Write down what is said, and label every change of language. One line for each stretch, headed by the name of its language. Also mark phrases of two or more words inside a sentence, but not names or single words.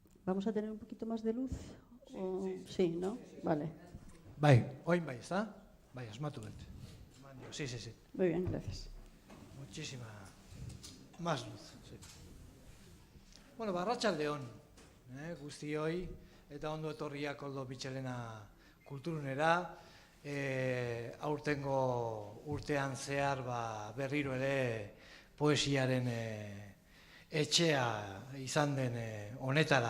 Spanish: ¿Vamos a tener un poquito más de luz? Sí, ¿no? Vale.
Basque: Bai, oin bai, ezta? Bai, asmatu dut.
Spanish: Sí. Muy bien, gracias. Muchísima más luz. Sí.
Basque: Bueno, arratsaldeon, guztioi, eta ondo etorriak Koldo Mitxelena kulturunera. Aurtengo urtean zehar berriro ere poesiaren etxea izan den honetara.